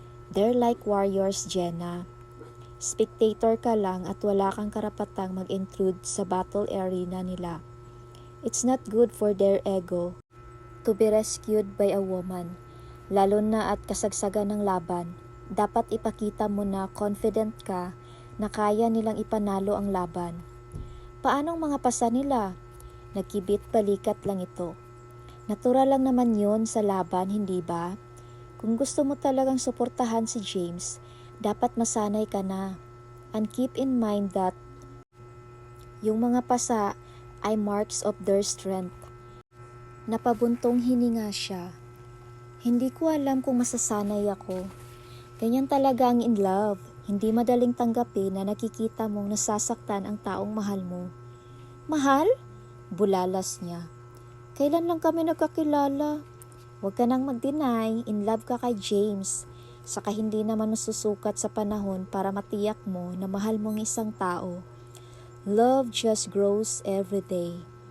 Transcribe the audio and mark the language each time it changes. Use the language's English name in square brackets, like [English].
[English] They're like warriors, [Filipino] Jenna. Spectator ka lang at wala kang karapatang mag-intrude sa battle arena nila. [English] It's not good for their ego to be rescued by a woman. [Filipino] Lalo na at kasagsagan ng laban, dapat ipakita mo na confident ka na kaya nilang ipanalo ang laban. Paanong mga pasa nila? Nagkibit balikat lang ito. Natural lang naman yon sa laban, hindi ba? Kung gusto mo talagang suportahan si James, dapat masanay ka na. [English] And keep in mind that [Filipino] yung mga pasa ay [English] marks of their strength. [Filipino] Napabuntong hininga siya. Hindi ko alam kung masasanay ako. Ganyan talaga ang in love. Hindi madaling tanggapin na nakikita mong nasasaktan ang taong mahal mo. Mahal? Bulalas niya. Kailan lang kami nagkakilala? Huwag ka nang mag-deny, in love ka kay James. Saka hindi naman masusukat sa panahon para matiyak mo na mahal mo ang isang tao. [English] Love just grows every day.